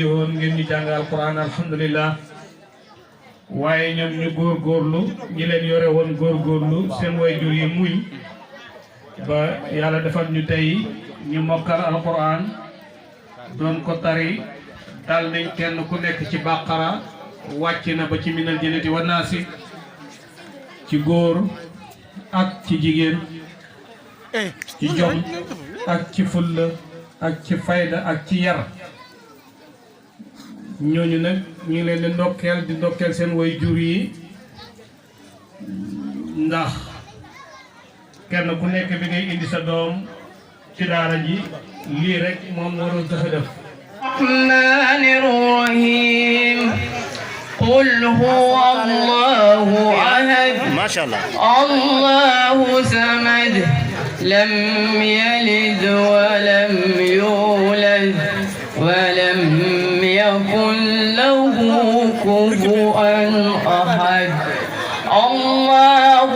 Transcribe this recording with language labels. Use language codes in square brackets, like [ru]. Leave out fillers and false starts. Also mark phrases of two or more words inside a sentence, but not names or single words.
[wo] woon ngeen ñu jàngal alquran alhamdulillah waaye ñoom ñu góorgóorlu ñi leen yore woon góorgóorlu seen waajur yi muñ ba yàlla defal ñu tey ñu mokkal alquran doon ko tari dal nañ kenn ku nekk ci bàqara wàcc na ba ci [ar] من الجنة والناس [wo] ci góor ak ci jigéen ci jom ak ci fulla ak ci fayda ak ci yar ñooñu nag ñu ngi leen di ndokkeel seen way jur yi ndax kenn ku nekk bi ngay indi sa doom ci daara ji lii rek moom warul tax a def [ar] الرحمن الرحيم قل هو الله أحد ما شاء الله الله صمد لم يلد ولم يولد ولم يكن له كفوا أحد الله